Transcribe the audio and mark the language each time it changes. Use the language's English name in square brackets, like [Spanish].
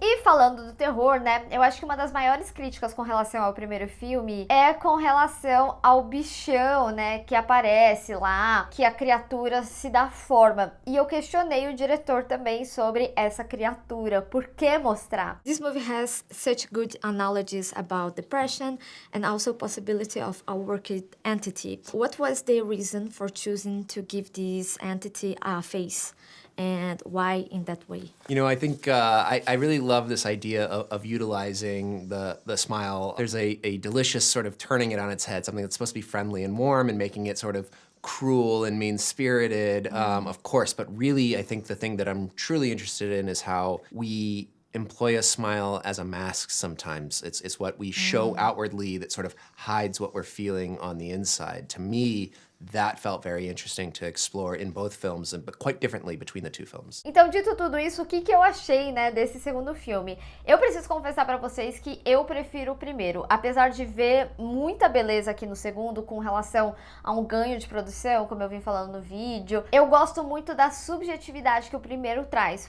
[Portuguese] E falando do terror, né, eu acho que uma das maiores críticas com relação ao primeiro filme é com relação ao bichão, né, que aparece lá, que a criatura se dá forma. E eu questionei o diretor também sobre essa criatura, por que mostrar? [English] This movie has such good analogies about depression and also possibility of a worked entity. What was the reason for choosing to give this entity a face? And why in that way? I think I really love this idea of utilizing the smile. There's a delicious sort of turning it on its head, something that's supposed to be friendly and warm, and making it sort of cruel and mean-spirited, of course. But really, I think the thing that I'm truly interested in is how we employ a smile as a mask sometimes. It's what we show outwardly that sort of hides what we're feeling on the inside. To me, that felt very interesting to explore in both films, but quite differently between the two films. [Portuguese] Então, dito tudo isso, o que eu achei, né, desse segundo filme? Eu preciso confessar pra vocês que eu prefiro o primeiro. Apesar de ver muita beleza aqui no segundo, com relação a um ganho de produção, como eu vim falando no vídeo, eu gosto muito da subjetividade que o primeiro traz.